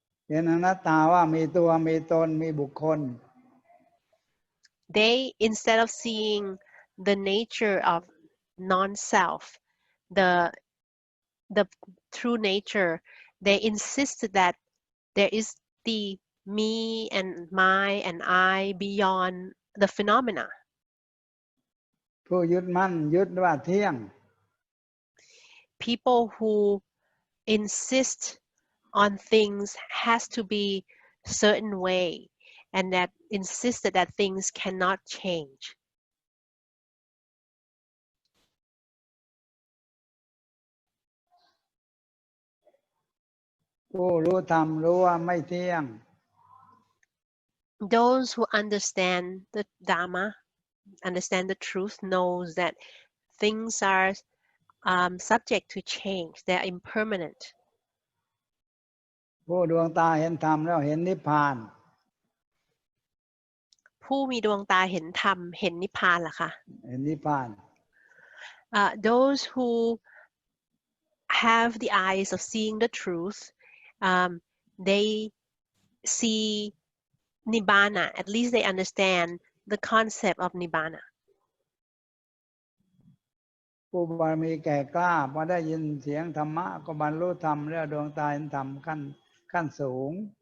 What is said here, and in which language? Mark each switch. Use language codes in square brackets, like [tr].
[th] เห็นอนัตตาว่ามีตัวมีตนมีบุคคล [en] They, instead of seeing the nature of non-self, the true nature, they insisted that there is the me and my and I beyond the phenomena. [th] ผู้ยึดมั่นยึดว่าเที่ยง [en] People who insist on things has to be certain way, and that insisted that things cannot change. [th] ผู้รู้ธรรมรู้ว่าไม่เที่ยง [en] Those who understand the Dhamma, understand the truth, knows that things are subject to change. They are impermanent. [th] ผู้ดวงตาเห็นธรรมแล้วเห็นนิพพาน ผู้มีดวงตาเห็นธรรมเห็นนิพพานล่ะคะ เห็นนิพพาน [en] Those who have the eyes of seeing the truth, they see nibbana. At least they understand the concept of nibbana. [th] ผู้บารมีแก่กล้าพอได้ยินเสียงธรรมะก็บรรลุธรรมแล้วดวงตาเห็นธรรมขั้นสูง